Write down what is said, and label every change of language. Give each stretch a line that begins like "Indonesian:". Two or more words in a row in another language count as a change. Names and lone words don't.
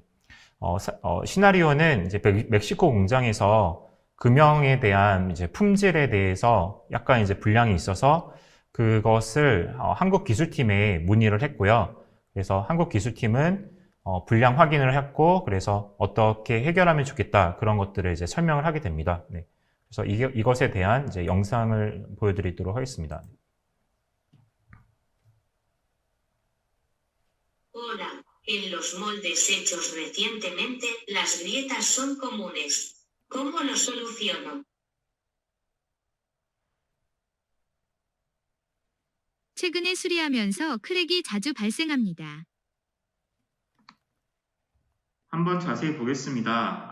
Korean: 시나리오는 이제 멕시코 공장에서 금형에 대한 이제 품질에 대해서 약간 이제 불량이 있어서 그것을 한국 기술팀에 문의를 했고요. 그래서 한국 기술팀은 불량 확인을 했고, 그래서 어떻게 해결하면 좋겠다 그런 것들을 이제 설명을 하게 됩니다. 네. 그래서 이것에 대한 이제 영상을 보여드리도록 하겠습니다.
Spanish: Hola, en los moldes hechos recientemente, las grietas son comunes. ¿Cómo lo soluciono?
Korean: 최근에 수리하면서 크랙이 자주 발생합니다. 한번 자세히 보겠습니다.